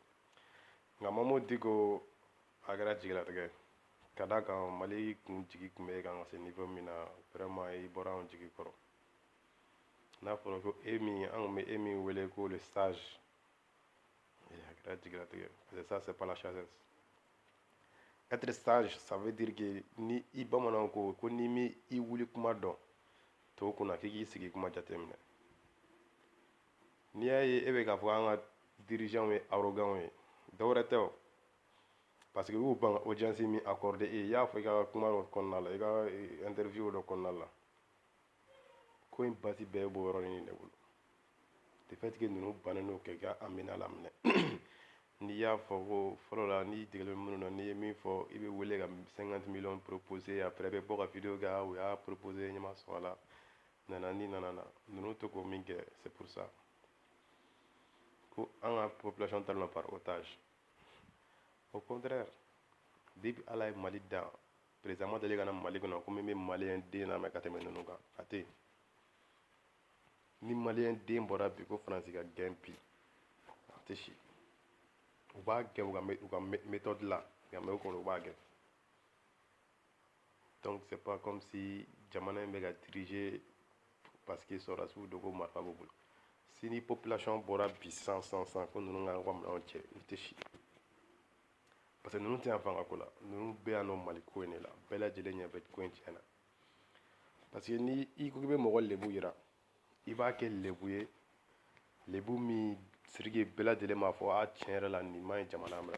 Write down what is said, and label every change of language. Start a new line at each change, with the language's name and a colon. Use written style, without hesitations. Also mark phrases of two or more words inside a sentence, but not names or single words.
Bambara: Nka Mamudu Diko a kɛra jigilatigɛ ye. Ka d'a kan Mali jigi tun bɛ kan ka se niveau min na, vraiment i bɔra anw jigi kɔrɔ. N'a fɔra ko an tun bɛ e min wele ko
French: le sage,
Bambara: a kɛra jigilatigɛ ye.
French: Parce que ça c'est pas la sagesse. Être sage, ça veut dire que
Bambara: ni i bamananw ko n'i m'i wuli kuma dɔn tɔw kunna k'i k'i sigi kuma jateminɛ. N'i y'a ye e bɛ k'a fɔ an ka dirigeants ye arrogants ye, dɔwɛrɛ tɛ o. Parce que u y'u ban audience min accordé e ye, i y'a fɔ i ka kuma dɔ kɔnɔna la, i ka interview dɔ kɔnɔna la. Ko in base bɛɛ ye b'o yɔrɔnin de bolo.
French: De fait que
Bambara: ninnu bannen don k'i ka Amina laminɛ. N'i y'a fɔ ko fɔlɔ la, n'i degelen bɛ minnu na, n'i ye min fɔ, i bɛ wele ka 50 millions proposer, après i bɛ bɔ ka video kɛ, u y'a proposer ɲɛ ma sɔn a la, nanani nanana. Ninnu tɛ k'o min kɛ,
French: c'est pour ça.
Bambara: Ko an ka population talen don
French: par otage. Au contraire,
Bambara: depuis Ala ye Mali da, président ma deli ka na Mali kɔnɔ ko min bɛ maliyɛn den lamɛn ka tɛmɛ ninnu kan, a tɛ yen. Ni maliyɛn den bɔra bi ko Faransi ka gɛn bi, a tɛ si. U b'a gɛn u ka méthode la, nka mais o kɔni u b'a gɛn.
French: Donc c'est pas comme si
Bambara: jamana in bɛ ka
French: diriger parce que
Bambara: sɔrɔdasiw don ko marifa b'u bolo. Si ni population bɔra bi sisan ko ninnu ka minɛnw cɛ, u tɛ si.
French: parce que
Bambara: ninnu tɛ yan fanga ko la, ninnu bɛɛ yan nɔ Mali ko in de la, bɛɛ lajɛlen ɲɛ bɛ ko in tiɲɛ na.
French: parce que
Bambara: ni i ko k'i bɛ mɔgɔ lebu yira, i b'a kɛ lebu ye, lebu min Sidiki bɛɛ lajɛlen b'a fɔ tiɲɛ yɛrɛ la nin man ɲi jamana ma.